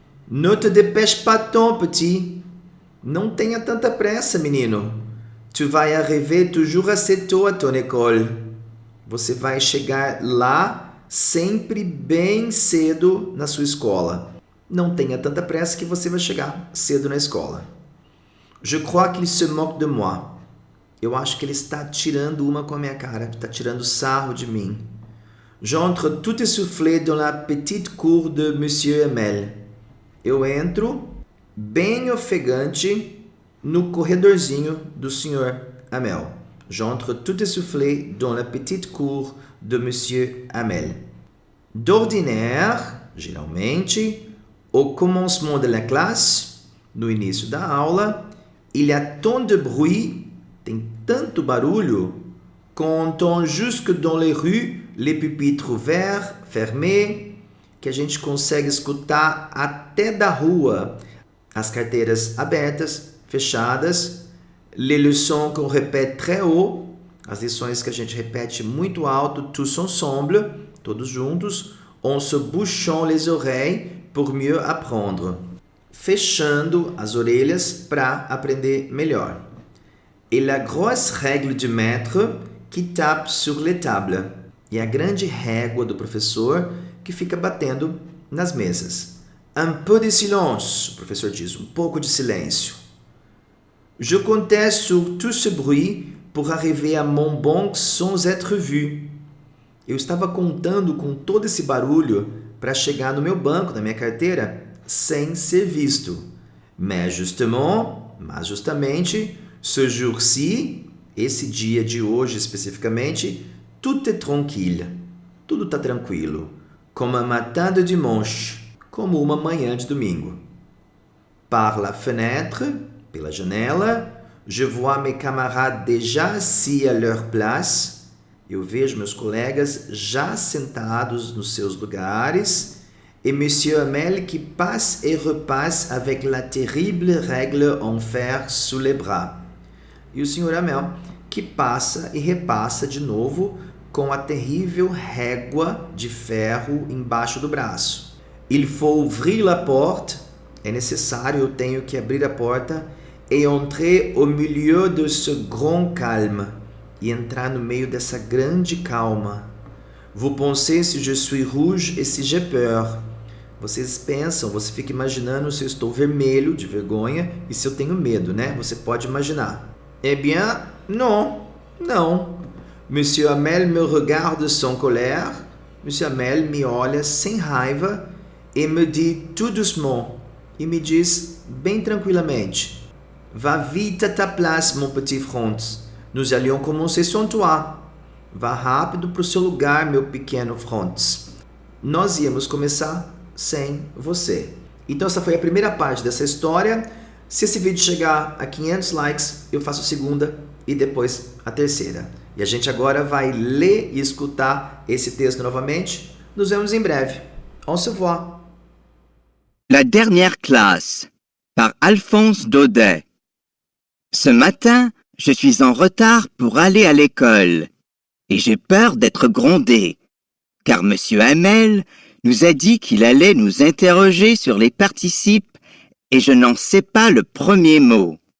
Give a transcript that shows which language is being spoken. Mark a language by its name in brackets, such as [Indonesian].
[French] Ne te dépêche pas tant, petit. [Portuguese] Não tenha tanta pressa, menino. [French] Tu vas arriver toujours assez tôt à ton école. [Portuguese] Você vai chegar lá sempre bem cedo na sua escola. Não tenha tanta pressa que você vai chegar cedo na escola. [French] Je crois qu'il se moque de moi. [Portuguese] Eu acho que ele está tirando uma com a minha cara, está tirando sarro de mim. [French] J'entre tout essoufflé dans la petite cour de Monsieur Hamel. [Portuguese] Eu entro bem ofegante no corredorzinho do Sr. Hamel. [French] J'entre tout essoufflé dans la petite cour de Monsieur Hamel. D'ordinaire, [Portuguese] geralmente, [French] au commencement de la classe, [Portuguese] no início da aula, [French] il y a tant de bruit, [Portuguese] tem tanto barulho, [French] qu'on entend jusque dans les rues les pupitres ouverts, fermés, [Portuguese] que a gente consegue escutar até da rua as carteiras abertas, fechadas, [French] les leçons qu'on répète très haut, [Portuguese] as lições que a gente repete muito alto, [French] tous ensemble, [Portuguese] todos juntos, [French] en se bouchant les oreilles pour mieux apprendre, [Portuguese] fechando as orelhas para aprender melhor. [French] Et la grosse règle du maître qui tape sur les tables. [Portuguese] e a grande régua do professor que fica batendo nas mesas. [French] Un peu de silence, [Portuguese] o professor diz, um pouco de silêncio. [French] Je comptais sur tout ce bruit pour arriver à mon banc sans être vu. [Portuguese] Eu estava contando com todo esse barulho para chegar no meu banco, na minha carteira, sem ser visto. [French] Mais justamente, ce jour-ci, [Portuguese] esse dia de hoje especificamente, [French] tout est tranquille. [Portuguese] Tudo está tranquilo. [French] Comme un matin de dimanche, [Portuguese] como uma manhã de domingo. [French] Par la fenêtre, [Portuguese] pela janela, [French] je vois mes camarades déjà assis à leur place. [Portuguese] Eu vejo meus colegas já sentados nos seus lugares. [French] Et Monsieur Hamel qui passe et repasse avec la terrible règle en fer sous les bras. [Portuguese] E o Sr. Hamel que passa e repassa de novo com a terrível régua de ferro embaixo do braço. [French] Il faut ouvrir la porte. [Portuguese] É necessário, eu tenho que abrir a porta [French] et entrer au milieu de ce grand calme. [Portuguese] E entrar no meio dessa grande calma. [French] Vous pensez si je suis rouge et si j'ai peur. [Portuguese] Vocês pensam, você fica imaginando se eu estou vermelho de vergonha e se eu tenho medo, né? Você pode imaginar. [French] Eh bien, non, [Portuguese] não. [French] Monsieur Hamel me regarde sans colère. Monsieur Hamel [Portuguese] me olha sem raiva [French] et me dit tout doucement. [Portuguese] E me diz bem tranquilamente. [French] Va vite à ta place, mon petit Franz. Nous allions commencer sans toi. [Portuguese] Vá rápido para o seu lugar, meu pequeno Franz. Nós íamos começar sem você. Então essa foi a primeira parte dessa história. Se esse vídeo chegar a 500 likes, eu faço a segunda e depois a terceira. E a gente agora vai ler e escutar esse texto novamente. Nos vemos em breve. [French] Au revoir. La dernière classe, par Alphonse Daudet. Ce matin, je suis en retard pour aller à l'école et j'ai peur d'être grondé, car Monsieur Hamel nous a dit qu'il allait nous interroger sur les participes et je n'en sais pas le premier mot.